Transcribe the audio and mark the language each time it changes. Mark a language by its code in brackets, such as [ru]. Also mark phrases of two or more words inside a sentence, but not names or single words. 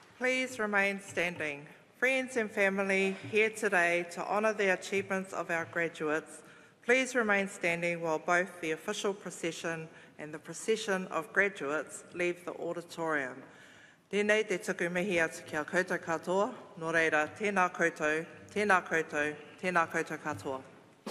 [en] please remain standing. Friends and family here today to honour the achievements of our graduates, please remain standing while both the official procession and the procession of graduates leave the auditorium. [mi] Tēnei te tuku mihi atu kia koutou katoa, nō reira, tēnā koutou, tēnā koutou, tēnā koutou katoa.